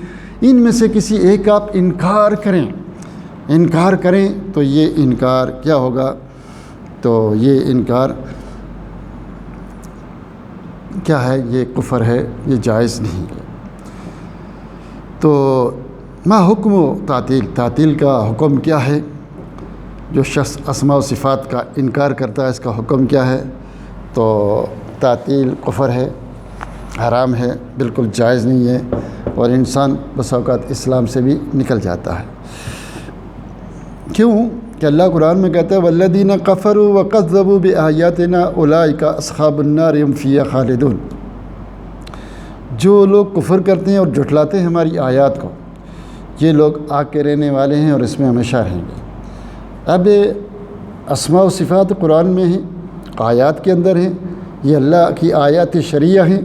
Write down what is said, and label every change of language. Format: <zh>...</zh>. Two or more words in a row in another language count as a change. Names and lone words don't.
<ur>ان میں سے کسی ایک آپ انکار کریں تو یہ انکار کیا ہوگا؟ تو یہ انکار کیا ہے؟ یہ کفر ہے، یہ جائز نہیں ہے۔ تو</ur> <ar>ما حکم و تعطیل</ar> <ur>کا حکم کیا ہے؟ جو شخص اسماء و صفات کا انکار کرتا ہے، اس کا حکم کیا ہے؟ تو تعطیل کفر ہے، حرام ہے، بالکل جائز نہیں ہے، اور انسان بس اوقات اسلام سے بھی نکل جاتا ہے۔ کیوں کہ اللہ قرآن میں کہتا ہے</ur> <ar>والذین کفروا وکذبوا بآیاتنا اولئک اصحاب النار هم فیہا خالدون۔</ar> <ur>جو لوگ کفر کرتے ہیں اور جھٹلاتے ہیں ہماری آیات کو، یہ لوگ آگ کے رہنے والے ہیں اور اس میں ہمیشہ رہیں گے۔ اب اسماء و صفات قرآن میں ہیں، آیات کے اندر ہیں، یہ اللہ کی آیات شرعیہ ہیں۔</ur>